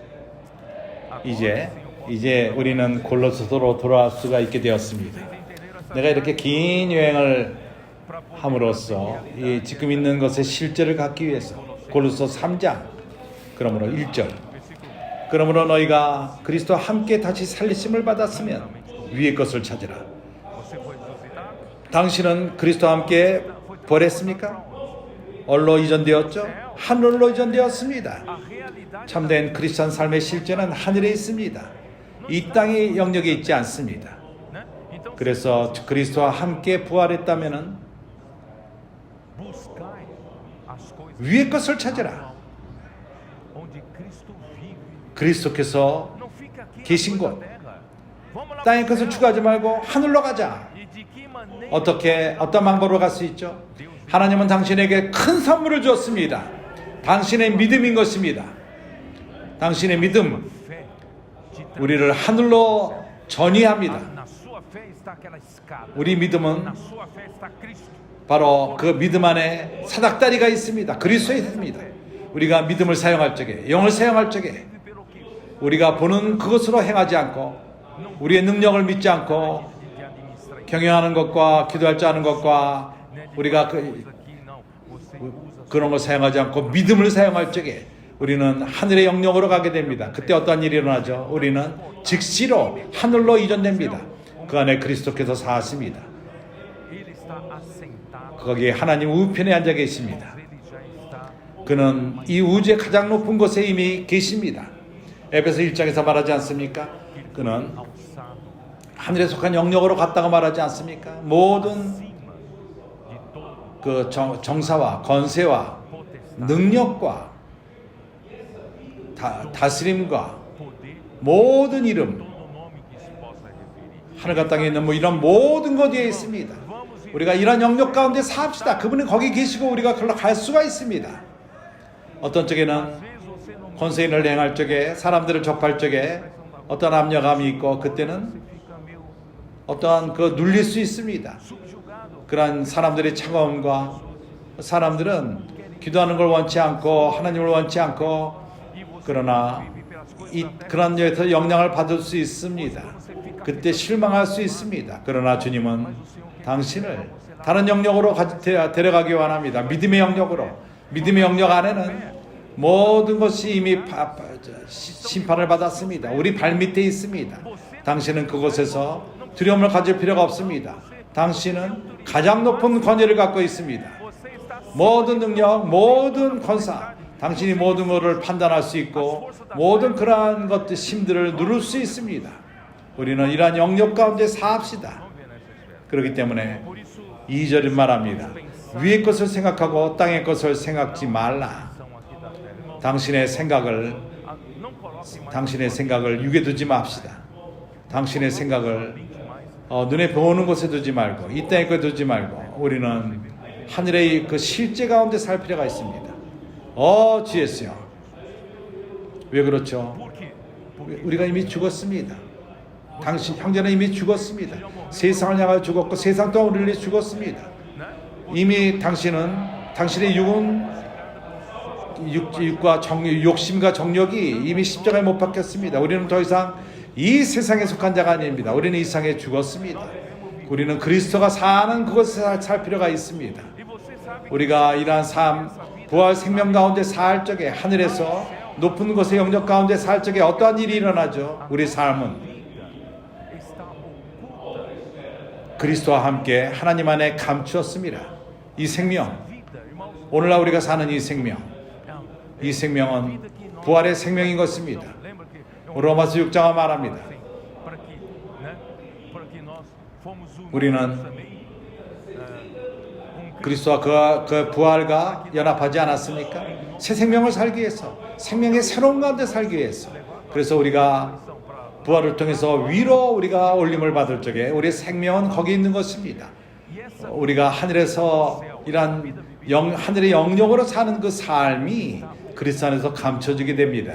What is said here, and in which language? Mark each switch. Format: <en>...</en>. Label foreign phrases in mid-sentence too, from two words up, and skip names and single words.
<ko>이제 우리는 골로새서로 돌아올 수가 있게 되었습니다. 내가 이렇게 긴 여행을 함으로써 지금 있는 것의 실제를 갖기 위해서 골로새 3장 그러므로 1절 그러므로 너희가 그리스도와 함께 다시 살리심을 받았으면 위의 것을 찾으라.</ko> <pt>Você foi ressuscitado?</pt> <ko>당신은 그리스도와 함께 부활했습니까? 어디로 이전되었죠? 하늘로 이전되었습니다.</ko> <pt>A realidade</pt> <ko>참된 크리스찬 삶의 실제는 하늘에 있습니다. 이 땅의 영역에 있지 않습니다.</ko> <pt>né? Então,</pt> <ko>그래서 그리스도와 함께 부활했다면은</ko> <pt>buscai as coisas</pt> <ko>위의 것을 찾으라.</ko> <pt>onde Cristo vive.</pt> <ko>그리스도께서</ko> <pt>Não fica aqui</pt> <ko>계신</ko> <pt>na</pt> <ko>곳.</ko> <pt>terra. Vamos lá</pt> <ko>땅의</ko> <pt>pro</pt> <ko>것을</ko> <pt>céu.</pt> <ko>추구하지 말고 하늘로 가자.</ko> <pt>E de que maneira</pt> <ko>어떤 방법으로 갈 수 있죠? 하나님은 당신에게 큰 선물을 주었습니다. 당신의 믿음인 것입니다. 당신의 믿음,</ko> <pt>fé te</pt> <ko>우리를 하늘로 전이합니다.</ko> <pt>Na sua fé está aquela escada.</pt> <ko>우리 믿음은</ko> <pt>Na sua fé está Cristo.</pt> <ko>바로 그 믿음 안에 사닥다리가 있습니다. 그리스도에 있습니다. 우리가 믿음을 사용할 적에, 영을 사용할 적에</ko> <pt>Vive pelo que?</pt> <ko>우리가 보는 그것으로 행하지 않고 우리의 능력을 믿지 않고</ko> <pt>De administrar.</pt> <ko>경영하는 것과 기도할 줄 아는 것과 우리가</ko> <pt>Coisa que não. Você usa</pt> <ko>그런 걸 사용하지 않고 믿음을 사용할 적에 우리는 하늘의 영역으로 가게 됩니다. 그때 어떤 일이 일어나죠? 우리는 즉시로 하늘로 이전됩니다. 그 안에 그리스도께서 사십니다.</ko> <pt>Ele está assentado.</pt> <ko>거기에 하나님 우편에 앉아 계십니다.</ko> <pt>Ele já está.</pt> <ko>그는 이 우주의 가장 높은 곳에 이미 계십니다. 에베소 1장에서 말하지 않습니까? 그는</ko> <pt>Alçado</pt> <ko>하늘에 속한 영역으로 갔다고 말하지 않습니까? 모든</ko> <pt>acima de todo</pt> <ko>그 정사와 건세와</ko> <pt>potestade,</pt> <ko>능력과 다스림과</ko> <pt>poder,</pt> <ko>모든 이름,</ko> <pt>todo nome que se possa referir.</pt> <ko>하늘과 땅에 있는 뭐 이런 모든 것 뒤에 있습니다.</ko> <pt>Vamos e</pt> <ko>우리가 이런 영역 가운데 삽시다. 그분이 거기 계시고 우리가 그걸로 갈 수가 있습니다. 어떤 쪽에는</ko> <pt>às vezes você não</pt> <ko>권세인을 행할 적에 사람들을 접할 적에 어떤 압력감이 있고 그때는</ko> <pt>fica meio</pt> <ko>어떠한 그 눌릴 수 있습니다.</ko> <pt>subjugado.</pt> <ko>그러한 사람들의 차가움과 사람들은 기도하는 걸 원치 않고 하나님을 원치 않고</ko> <pt>E você</pt> <ko>그러나</ko> <pt>vive pelas coisas</pt> <ko>이</ko> <pt>da terra.</pt> <ko>그런 데에서 영향을 받을 수 있습니다. 그때 실망할 수 있습니다. 그러나 주님은 당신을 다른 영역으로 데려가기 원합니다. 믿음의 영역으로. 믿음의 영역 안에는 모든 것이 이미 심판을 받았습니다. 우리 발밑에 있습니다. 당신은 그곳에서 두려움을 가질 필요가 없습니다. 당신은 가장 높은 권위를 갖고 있습니다.</ko> <pt>Você está</pt> <ko>모든 능력, 모든 권사, 당신이 모든 것을 판단할 수 있고 모든 그러한 것들 힘들을 누를 수 있습니다. 우리는 이러한 영역 가운데 사합시다.</ko> <pt>vamos ver nessa esfera.</pt> <ko>그렇기 때문에</ko> <pt>Por isso,</pt> <ko>2절은 말합니다. 위의 것을 생각하고 땅의 것을 생각지 말라.</ko> <pt>são aqui da terra, irmão.</pt> <ko>당신의 생각을</ko> <pt>Não coloque mais</pt> <ko>당신의 생각을 육에 두지 맙시다. 당신의 생각을</ko> <pt>mais.</pt> <ko>눈에 보이는 곳에 두지 말고 이 땅에 거 두지 말고 우리는 하늘의 그 실제 가운데 살 필요가 있습니다. GS요. 왜 그렇죠?</ko> <pt>Por quê?</pt> <ko>우리가 이미 죽었습니다. 당신 형제는 이미 죽었습니다. 세상을 향하여 죽었고 세상 또한 우리를 위해 죽었습니다.</ko> <pt>Né?</pt> <ko>이미 당신의 육은 육과 욕심과 정욕이 이미 십자가에 못 박혔습니다. 우리는 더 이상 이 세상에 속한 자가 아닙니다. 우리는 이 세상에 죽었습니다. 우리는 그리스도가 사는 그곳에 살 필요가 있습니다.</ko> <pt>E você sabe que</pt> <ko>우리가 이러한 삶, 부활 생명 가운데 살 적에 하늘에서 높은 곳의 영역 가운데 살 적에 어떠한 일이 일어나죠? 우리 삶은</ko> <pt>está oculta.</pt> <ko>그리스도와 함께 하나님 안에 감추었습니다. 이 생명,</ko> <pt>Vida, irmãos,</pt> <ko>오늘날 우리가 사는 이 생명,</ko> <pt>é</pt> <ko>이 생명은 부활의 생명인 것입니다.</ko> <pt>lembra que</pt> <ko>로마서 6장은 말합니다.</ko> <pt>assim, para que, né? Para que nós fomos</pt> <ko>우리는</ko> <pt>unidos também com Cristo.</pt> <ko>그리스도와 그 부활과 연합하지 않았습니까? 새 생명을 살기 위해서, 생명의 새로운 가운데 살기 위해서. 그래서 우리가 부활을 통해서 위로 우리가 올림을 받을 적에 우리의 생명은 거기 있는 것입니다.</ko> <pt>E essa</pt> <ko>우리가 하늘에서 이런 하늘의 영역으로 사는 그 삶이 그리스도 안에서 감춰지게 됩니다.</ko>